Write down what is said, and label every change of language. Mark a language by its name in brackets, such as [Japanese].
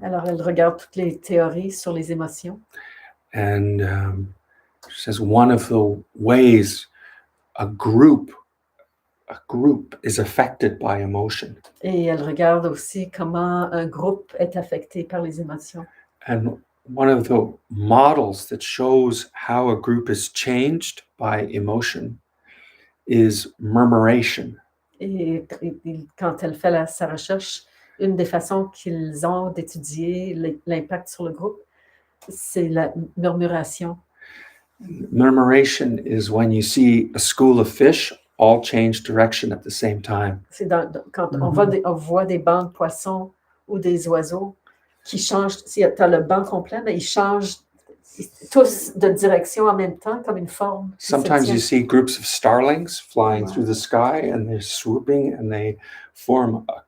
[French] Alors, elle regarde toutes les théories sur les émotions. [English] And she says one of the ways a group is affected by emotion. [French] Et elle regarde aussi comment un groupe est affecté par les émotions. [English] And one of the models that shows how a group is changed by emotion is murmuration. [French] Et quand elle fait sa recherche, une des façons qu'ils ont d'étudier l'impact sur le groupe, c'est la murmuration. [English] Murmuration is when you see a school of fish all change direction at the same time. [French] C'est quand on voit des bancs de poissons ou des oiseaux qui changent. Si tu as le banc complet, mais ils changent tous de direction en même temps, comme une forme. [English] Sometimes you see groups of starlings flying through the sky and they're swooping and they form